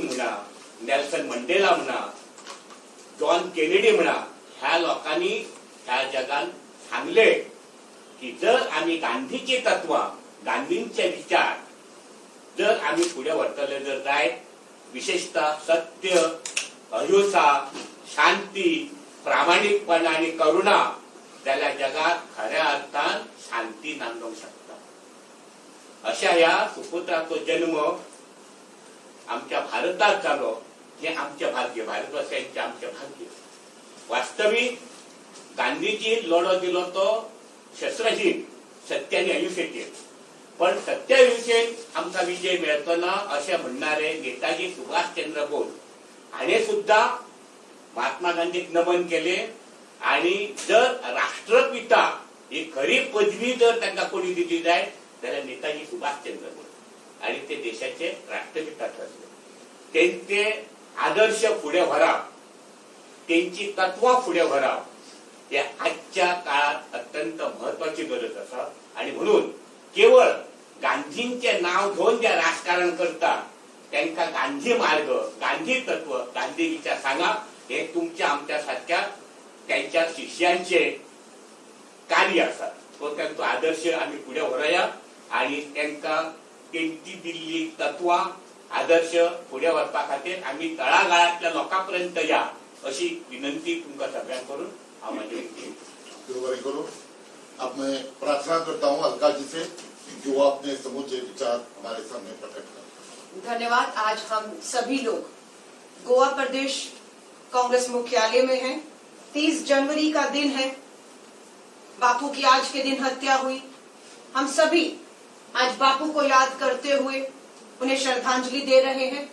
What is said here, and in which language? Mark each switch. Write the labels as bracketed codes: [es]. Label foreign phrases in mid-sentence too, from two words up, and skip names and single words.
[kok] म्हणा, नेल्सन मंडेला म्हणा, जॉन केनेडी म्हणा, ह्या लोकांनी ह्या जगान सांगले की जर आम्ही गांधीची तत्वां, गांधींचे विचार जर आम्ही पुढे व्हरतले जर जायत, विशेषतः सत्य, अहिंसा, शांती, प्रामाणिकपणा आणि करुणा, जाल्यार जगात खऱ्या अर्थान शांती नांदोंक शकता. अशा ह्या सुपुत्राचो जन्म आमच्या भारतात जालो हे आमचे भाग्य, भारतवासियांचे आमचे भाग्य. वास्तविक गांधीजी लढो दिलो तो शस्त्रहीन सत्य आणि अहिंसेचेर. पण सत्य अहिंसेन आमचा विजय मेळचो ना असे म्हणणारे नेताजी सुभाषचंद्र बोस हाणे सुद्धा महात्मा गांधीक नमन केले. आणि जर राष्ट्रपिता ही खरी पदवी जर त्यांना कोणी दिली जाय जाल्यार नेताजी सुभाषचंद्र बोस आणि ते देशाचे राष्ट्रपिता ठरले. त्यांचे आदर्श फुडें व्हरप, त्यांची तत्वां फुडें व्हरप हे आजच्या काळात अत्यंत महत्वाची गरज आसा. आणि म्हणून केवळ गांधींचे नाव घेऊन जे राजकारण करतात त्यांना गांधी मार्ग, गांधी तत्व, गांधी विचार सांगा हे तुमच्या आमच्या सारख्या त्यांच्या शिष्यांचे कार्य आसा. तो त्यांचा आदर्श आम्ही पुढे व्हरया आणि त्यांना त्यांची दिल्ली तत्वां, आदर्श पुढे व्हरपा खातीर आम्ही तळागाळातल्या लोकांपर्यंत या अशी विनंती तुमकां सगळ्यांक करून हांव बरें करूं. [hi] अब मैं प्रार्थना करता हूँ अलका जी से कि वो अपने समूचे विचार हमारे सामने प्रकट करें. धन्यवाद. आज हम सभी लोग गोवा प्रदेश कांग्रेस मुख्यालय में हैं. 30 जनवरी का दिन है. बापू की आज के दिन हत्या हुई. हम सभी आज बापू को याद करते हुए उन्हें श्रद्धांजलि दे रहे हैं.